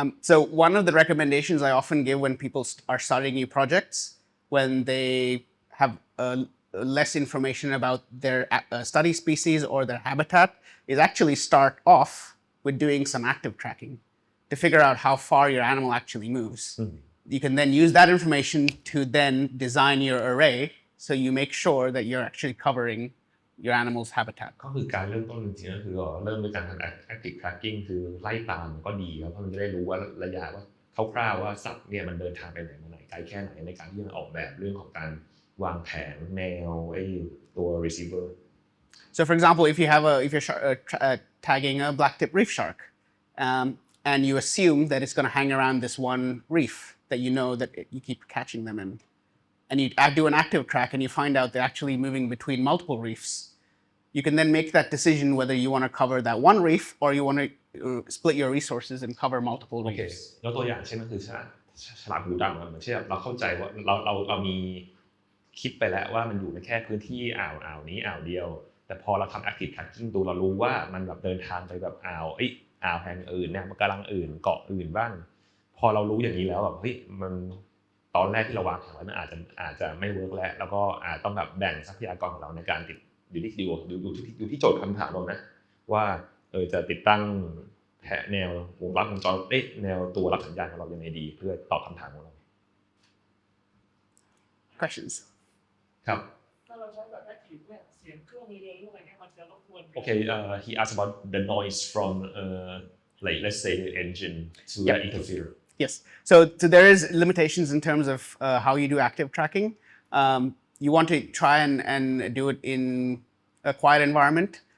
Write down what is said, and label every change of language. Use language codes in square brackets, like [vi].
[en] So one of the recommendations I often give when people are starting new projects, when they have less information about their study species or their habitat, is actually start off with doing some active tracking to figure out how far your animal actually moves. You can then use that information to then design your array so you make sure that you're actually covering your animal's habitat. [th] ก็คือการเริ่มต้นจริงๆก็คือเริ่มด้วยการทำ active tracking คือไล่ตามก็ดีครับเพราะมันจะได้รู้ว่าระยะว่าคร่าวๆว่าสัตว์เนี่ยมันเดินทางไปไหนมาไหนไกลแค่ไหนในการที่จะออกแบบเรื่องของการวางแผนแนวตัว receiver. [en] So for example, if you're tagging a blacktip reef shark, and you assume that it's going to hang around this one reef that you know that you keep catching them in, and you do an active track and you find out they're actually moving between multiple reefs, you can then make that decision whether you want to cover that one reef or you want to split your resources and cover multiple reefs. [th] ยกตัวอย่างเช่นก็คือฉลามหูดำเหมือนเช่นเราเข้าใจว่าเรามีคิดไปแล้วว่ามันอยู่ในแค่พื้นที่อ่าวนี้อ่าวเดียวแต่พอเราทำ active tracking ดูเรารู้ว่ามันแบบเดินทางไปแบบอ่าวแห่งอื่นเนี่ยมันกำลังอื่นเกาะอื่นบ้างพอเรารู้อย่างนี้แล้วแบบเฮ้ยมัน ตอนแรกที่เราวางแผนไว้มันอาจจะไม่เวิร์กแล้วก็อาจต้องแบบแบ่งทรัพยากรของเราในการติดอยู่ที่โจทย์คำถามเรานะว่าจะติดตั้งแนววงจรแนวตัวรับสัญญาณของเรายังไงดีเพื่อตอบคำถามของเรา [en] Questions? [th] ครับ ถ้าเราใช้แบบ active เนี่ยเสียงเครื่องมือเรือหรืออะไรเงี้ยมันจะรบกวน [en] Okay, he asked about the noise from like let's say the engine to interfere. Yes. So there is limitations in terms of how you do active tracking. You want to try and do it in a quiet environment.